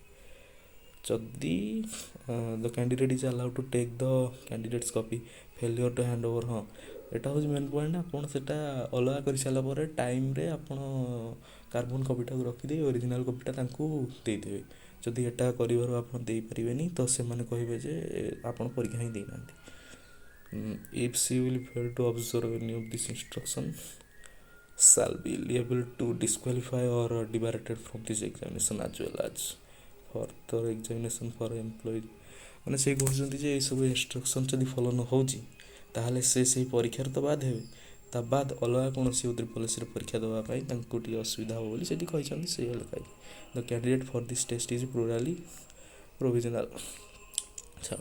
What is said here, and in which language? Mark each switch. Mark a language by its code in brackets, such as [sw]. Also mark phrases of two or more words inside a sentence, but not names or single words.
[en] ଯଦି the candidate is allowed to take the candidate's copy, failure to hand over, [or] ହଁ ଏଇଟା ହେଉଛି [en] main point. [or] ଆପଣ ସେଇଟା ଅଲଗା କରିସାରିଲା ପରେ ଟାଇମ୍ରେ ଆପଣ କାର୍ବନ୍ କପିଟାକୁ ରଖିଦେଇ ଅରିଜିନାଲ୍ କପିଟା ତାଙ୍କୁ ଦେଇଦେବେ। ଯଦି ଏଟା କରିବାରୁ ଆପଣ ଦେଇପାରିବେନି, ତ ସେମାନେ କହିବେ ଯେ ଆପଣ ପରୀକ୍ଷା ହିଁ ଦେଇନାହାନ୍ତି। [en] If she will fail to observe any of this instruction, shall be liable to disqualify or debarred from this examination as well as further examination for employee। [or] ମାନେ ସେ କହୁଛନ୍ତି ଯେ ଏଇସବୁ ଇନଷ୍ଟ୍ରକ୍ସନ୍ ଯଦି ଫଲୋ ନ ହେଉଛି, ତାହେଲେ ସେ ସେଇ ପରୀକ୍ଷାରୁ ତ ବାଦ୍ ହେବେ, ତା ବାଦ୍ ଅଲଗା କୌଣସି ପଲିସିରେ ପରୀକ୍ଷା ଦେବା ପାଇଁ ତାଙ୍କୁ ଟିକେ ଅସୁବିଧା ହେବ ବୋଲି ସେଠି କହିଛନ୍ତି। ସେଇ ଲେଖା [en] the candidate for this test is provisional. [or] ଛାଡ଼।